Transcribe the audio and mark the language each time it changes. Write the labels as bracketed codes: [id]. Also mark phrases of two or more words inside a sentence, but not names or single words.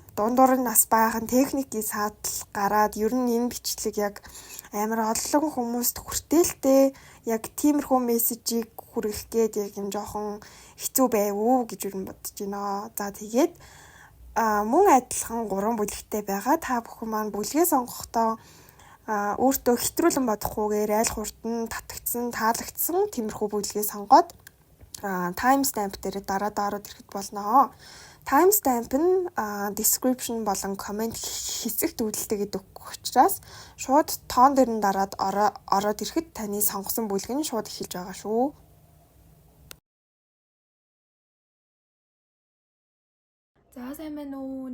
[mn] Дундуур нь нас баахан техникийн саатал гараад ер нь энэ бичлэг яг амар олон хүмүүст хүртээлтэй яг тиймэрхүү мессежийг хүргэх гээд яг юм жоохон хэцүү байв уу гэж ер нь бодож байна. За тэгээд мөн адилхан 3 бүлэгтэй байгаа. Та бүхэн маань бүлгээ сонгохдоо өөртөө хэтрүүлэн бодохгүйгээр айл хурдан татагдсан, таалагдсан тиймэрхүү бүлгээ сонгоод [en] time stamp [mn] дээр дараа ороод ирэхэд болно. [en] Time stamp [mn] нь description болон comment хэсэгт үйлдэлтэйг өгөх учраас шууд тоон дээр нь дараад ороод ирэхэд таны сонгосон бүлэг нь шууд эхэлж байгаа шүү. За сайн байна уу?